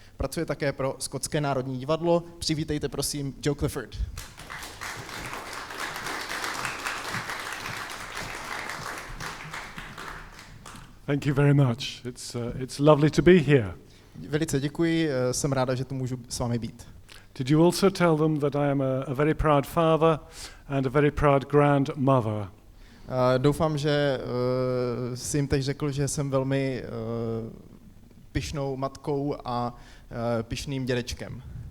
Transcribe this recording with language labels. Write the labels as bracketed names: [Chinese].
[Czech] Pracuje také pro Skotské národní divadlo. Přivítejte prosím Joe Clifford. [English] Thank you very much. It's lovely to be here. [Czech] Velice děkuji, jsem ráda, že tu můžu s vámi být. [English] Did you also tell them that I am a very proud father and a very proud grandmother? [Czech] Doufám, že jsi jim teď řekl, že jsem velmi pyšnou matkou a pyšným dědečkem.